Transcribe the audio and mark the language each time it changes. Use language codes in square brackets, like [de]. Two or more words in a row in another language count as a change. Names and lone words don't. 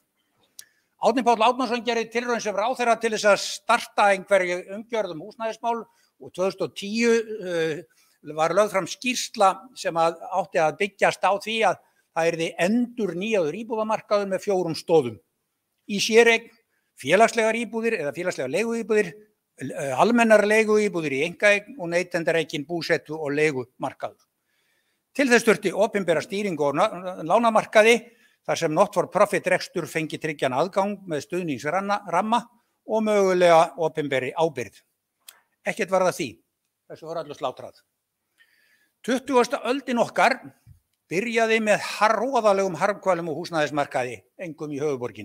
[is] Árni Páll Árnason gerði tilraun sem ráðherra til þess að starta einhverju umgjörð húsnæðismál og 2010 var lögð fram skýrsla sem átti að byggjast á því að það yrði endurnýjaður íbúðamarkaður með 4 stoðum. Í séreign, félagslegar íbúðir eða félagslegar leiguíbúðir, almennar leiguíbúðir í einkaeign og neytendareigin búsetu og leigumarkaður. Til þess þurfti opinbera stýringu á lánamarkaði þar sem [en] not for profit [is] rekstur fengi tryggjan aðgang með stuðningsramma og mögulega opinberi ábyrgð. Ekkert var það því, þessu var allir slátrað. 20. öldin okkar byrjaði með hroðalegum harmkvælum og húsnæðismarkaði, einkum í höfuðborginni.